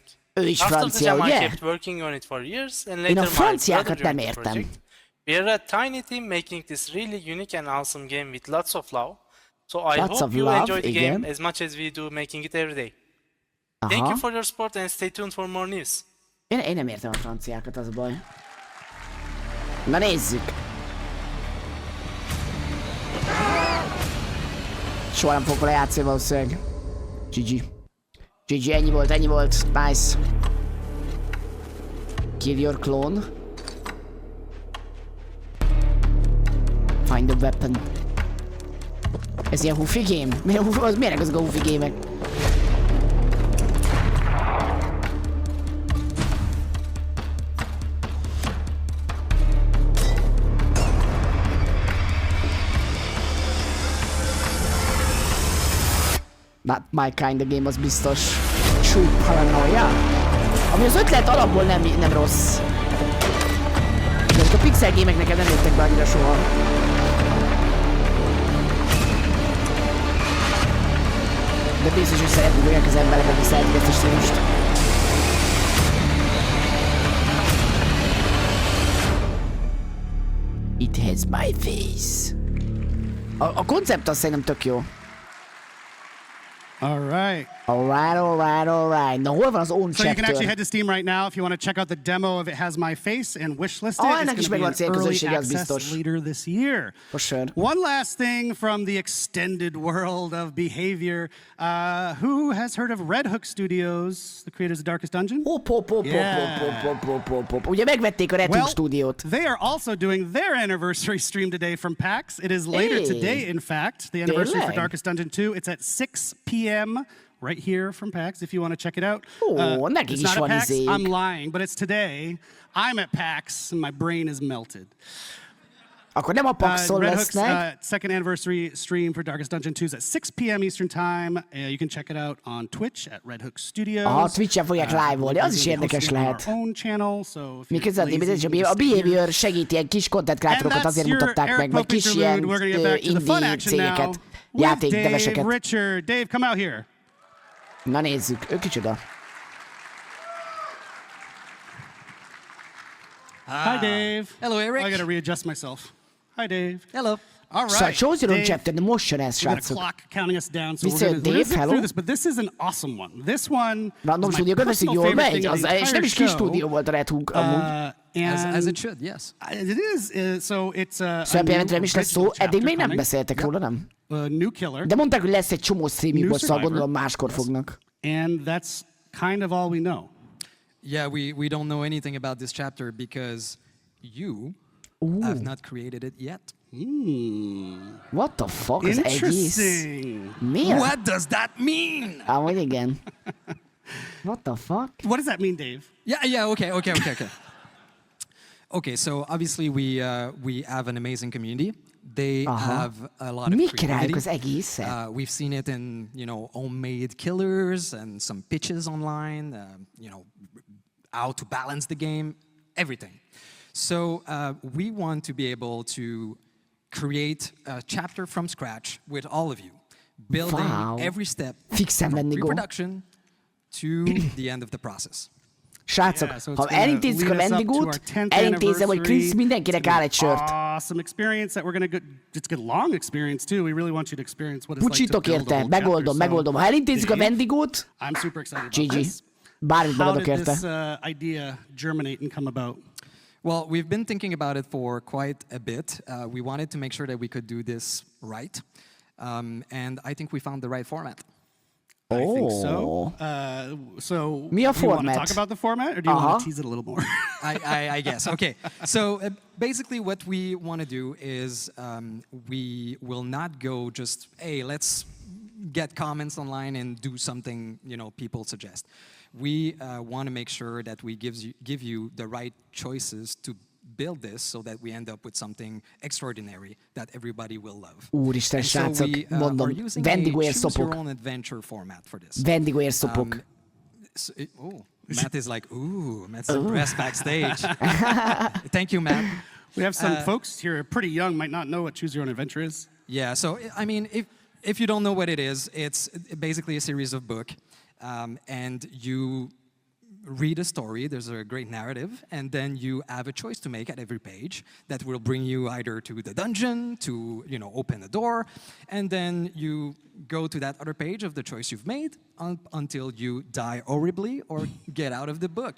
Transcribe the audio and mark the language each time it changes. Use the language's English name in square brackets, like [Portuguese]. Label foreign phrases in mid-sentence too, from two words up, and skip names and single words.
[English] After the jam, I kept working on it for years, and later my brother joined the project. We are a tiny team making this really unique and awesome game with lots of love. So I hope you enjoy the game as much as we do making it every day. Thank you for your support and stay tuned for more news. [Hungarian] Én nem értem a franciákat, az a baj. Na nézzük! Soha nem fogok vele játszani valószínűleg. GG. GG, ennyi volt. [English] Nice. Kill your clone. Find the weapon. [Hungarian] Ez ilyen hufi game? Miért ezek a hufi gémek? [English] Not my kind of game, [Hungarian] az biztos. True Paranoia. Ami az ötlet alapból nem rossz. De a pixel gémek nekem nem jöttek be annyira soha. De biztos, hogy szeretni fogják az emberek, akik szeretik ezt a stílust. It Has My Face. A koncept az szerintem tök jó. [English] All right. [Hungarian] Na hol van az own [English] So you can actually chapter? head to Steam right now if you want to check out the demo of It Has My Face and wishlist it. [Hungarian] Ennek is [English] It's going [Hungarian] megvan [English] to be in early [Hungarian] célközönsége, az [English] access [Hungarian] biztos. [English] later this year. For sure. One last thing from the extended world of behavior. Who has heard of Red Hook Studios, the creators of Darkest Dungeon? [Hungarian] Hopp. Ugye megvették a Red Hook stúdiót. [English] They are also doing their anniversary stream today from PAX. It is later today, in fact, the anniversary for Darkest Dungeon 2. It's at 6 p.m. right here from PAX if you want to check it out. It's not at PAX. I'm lying, but it's today. I'm at PAX and my brain is melted. [Hungarian] Akkor nem a PAX-on [English] Red Hook's [Hungarian] lesznek. [English] second anniversary stream for Darkest Dungeon 2 is at 6 p.m. Eastern Time. You can check it out on Twitch at Red Hook Studios. [Hungarian] Aha, Twitch-en fogják live-olni, az is érdekes lehet. Miközben a Behavior segít ilyen kis [English] content creatorokat, [Hungarian] azért mutatták meg, vagy kis ilyen indie cégeket, játékdeveseket. [English] Richard, Dave, come out here. [Hungarian] Na nézzük, ő kicsoda. [English] Hi, Dave. Hello, Eric. I gotta readjust myself. Hi, Dave. Hello. All right. [Hungarian] Szóval Choose Your Own [English] Dave, Chapter, [Hungarian] de most jön ez, [English] we got a [Hungarian] srácok. [English] clock counting us down, so [Hungarian] Visszajött [English] we're gonna [Hungarian] Dave, [English] zip [Hungarian] hello. [English] through this, but this is an awesome one. This one [Hungarian] Random [English] is my [Hungarian] stúdiókat veszik, [English] personal [Hungarian] jól [English] favorite [Hungarian] megy, [English] thing of the [Hungarian] és nem [English] entire [Hungarian] is kis [English] show. [Hungarian] stúdió volt a Red Hook amúgy. [English] As it should, yes. It is, so it's a [Hungarian] Szóval nem is lesz szó, [English] original [Hungarian] eddig még nem [English] chapter [Hungarian] beszéltek róla, nem? [English] New killer. [Hungarian] De mondták, hogy lesz egy csomó streaming [English] New boss, szóval survivor. [Hungarian] gondolom máskor fognak. [English] And that's kind of all we know. Yeah, we don't know anything about this chapter because you have not created it yet. What the fuck? [Hungarian] Az egész? Miért? [English] What does that mean? [Hungarian] Amúgy igen. [English] What the fuck? What does that mean, Dave? Yeah, okay. Okay, so obviously we have an amazing community. They have a lot of creativity. We've seen it in, homemade killers and some pitches online, how to balance the game, everything. So we want to be able to create a chapter from scratch with all of you, building every step from pre-production to the end of the process. [Hungarian] Srácok, ha elintézzük a vendégút, elintézem, hogy Krisz mindenkinek áll egy sört. [English] Awesome experience that we're going to it's a long experience too. We really want you to experience what it's [Hungarian] Pucsitok [English] like to build a [Hungarian] érte, [English] whole chapter. [Hungarian] megoldom. Ha elintézzük a vendégút, [English] I'm super excited GG. about this. [Hungarian] Bármit megadok érte. [English] How did [Hungarian] érte. [English] this idea germinate and come about? Well, we've been thinking about it for quite a bit. We wanted to make sure that we could do this right. And I think we found the right format. I think so. So, [Hungarian] Mi a [English] do you want to [Hungarian] format? [English] talk about the format, or do you want to tease it a little more? I guess. Okay. So basically, what we want to do is we will not go just, hey, let's get comments online and do something people suggest. We want to make sure that we give you the right choices to build this so that we end up with something extraordinary that everybody will love. [Hungarian] Úristen, srácok, mondom, [English] your own adventure format for this. [Hungarian] Vendégérszopok. [English] Matt is like, Matt's impressed backstage. Thank you, Matt. We have some folks here pretty young, might not know what Choose Your Own Adventure is. Yeah, so I mean, if you don't know what it is, it's basically a series of books, and you read a story, there's a great narrative, and then you have a choice to make at every page that will bring you either to the dungeon, to open the door, and then you go to that other page of the choice you've made until you die horribly or get out of the book.